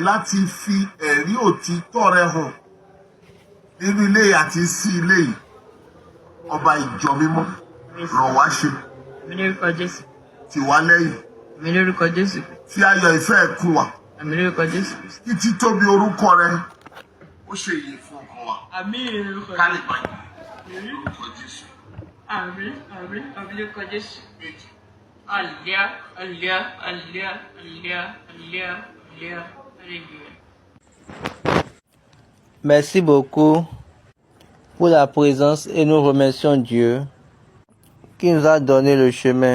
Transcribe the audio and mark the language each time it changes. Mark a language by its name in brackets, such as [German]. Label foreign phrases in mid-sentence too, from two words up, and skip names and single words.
[Yoruba] láti fi ẹ̀rí òtítọ́ rẹ̀ hàn nínú ilé àti sí ilé yìí ọba ìjọ mímọ́ ràn wá ṣe tì wá lẹ́yìn tí ayọ̀ ìfẹ́ ẹ̀ kún wa títí tóbi orúkọ rẹ̀ ó ṣe ìyè fún ọkàn wa ká lè bàjẹ́ orúkọ Jésù. Àmín, àmín, àmín lórúkọ Jésù. Alléluia, alléluia, alléluia, alléluia, alléluia, alléluia, alléluia. [French] Merci beaucoup pour la présence et nous remercions Dieu qui nous a donné le chemin.